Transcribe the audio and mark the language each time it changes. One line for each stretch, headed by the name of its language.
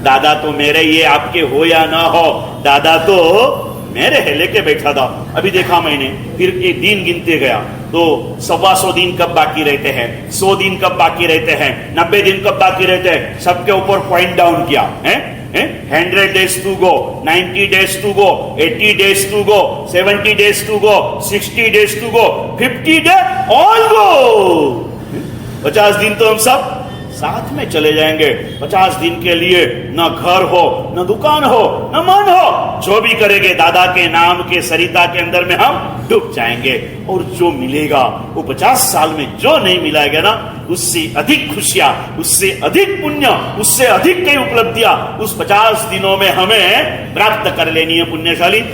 Hindi: दादा तो मेरे, ये आपके हो या ना हो, दादा तो मेरे है, लेके बैठा था। अभी देखा मैंने, फिर एक दिन गिनते गया तो 125 दिन कब बाकी रहते हैं, 100 दिन कब बाकी रहते हैं, 90 दिन कब बाकी रहते हैं, सबके ऊपर पॉइंट डाउन किया है।
English: 100 days to go, 90 days to go, 80 days to go, 70 days to go, 60 days to go, 50 days all go।
Hindi: 50 दिन तो हम सब साथ में चले जाएंगे। 50 दिन के लिए न घर हो, न दुकान हो, न मन हो, जो भी करेंगे दादा के नाम के सरिता के अंदर में हम डूब जाएंगे। और जो मिलेगा वो 50 साल में जो नहीं मिलाएगा ना, उससे अधिक खुशियां, उससे अधिक पुण्य, उससे अधिक कई उपलब्धियां उस 50 दिनों में हमें प्राप्त कर लेनी है पुण्यशाली।